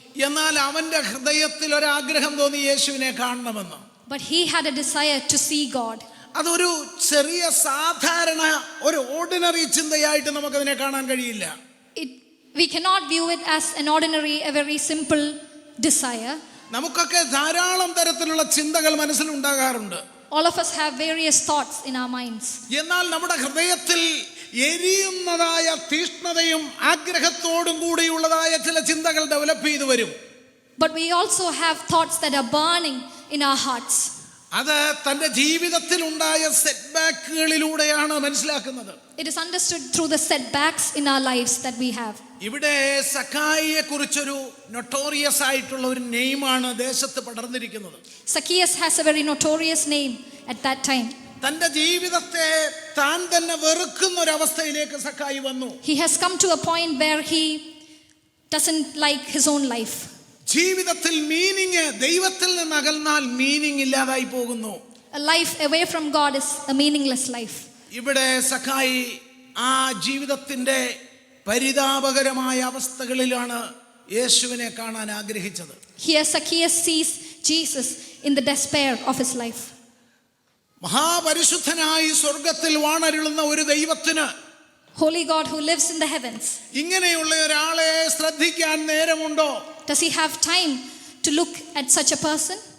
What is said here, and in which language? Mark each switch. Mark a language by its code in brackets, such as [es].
[ml] എന്നാൽ അവന്റെ ഹൃദയത്തിൽ ഒരു ആഗ്രഹം തോന്നി യേശുവിനെ കാണണമെന്ന്. [en] But he had a desire to see God. [ml] അതൊരു ചെറിയ സാധാരണ ഒരു ഓർഡിനറി ചിന്തയായിട്ട് നമുക്കതിനെ കാണാൻ കഴിയില്ല. [en] We cannot view it as an ordinary, a very simple desire. [ml] നമുക്കൊക്കെ ധാരാളം തരത്തിലുള്ള ചിന്തകൾ മനസ്സിൽ ഉണ്ടാകാറുണ്ട്. [en] All of us have various thoughts in our minds. [ml] എന്നാൽ നമ്മുടെ ഹൃദയത്തിൽ എരിയുന്നതായ തീഷ്ണതയും ആഗ്രഹത്തോടും കൂടിയുള്ളതായ ചില ചിന്തകൾ ഡെവലപ്പ് ചെയ്തു വരും. [en] But we also have thoughts that are burning in our hearts. [ml] അത് തന്റെ ജീവിതത്തിൽ ഉണ്ടായ സെറ്റ്ബാക്കുകളിലൂടെയാണ് മനസ്സിലാക്കുന്നത്. [en] It is understood through the setbacks in our lives that we have. [ml] ഇവിടെ സഖായിയെ കുറിച്ചൊരു നൊട്ടോറിയസ് ആയിട്ടുള്ള ഒരു നെയിമാണ് ദേശത്ത് പടർന്നിരിക്കുന്നത്. [en] Zacchaeus has a very notorious name at that time. [ml] തന്റെ ജീവിതത്തെ താൻ തന്നെ വെറുക്കുന്ന ഒരു അവസ്ഥയിലേക്ക് സഖായി വന്നു. [en] He has come to a point where he doesn't like his own life. [ml] ജീവിതത്തിൽ മീനിങ്, ദൈവത്തിൽ നിന്ന് അകന്നാൽ മീനിങ് ഇല്ലാതായി പോകുന്നു. [en] A life away from God is a meaningless life. [ml] ഇവിടെ സഖായി ആ ജീവിതത്തിന്റെ പരിതാപകരമായ അവസ്ഥകളിലാണ് യേശുവിനെ കാണാൻ ആഗ്രഹിച്ചത്. [en] Here Zacchaeus sees Jesus in the despair of his life. [ml] മഹാപരിശുദ്ധനായി സ്വർഗ്ഗത്തിൽ വാണരുളുന്ന ഒരു ദൈവത്തിന്, [en] Holy God who lives in the heavens, [ml] ഇങ്ങനെയുള്ള ഒരാളെ ശ്രദ്ധിക്കാൻ നേരമുണ്ടോ? [en] does he have time to look at such a person?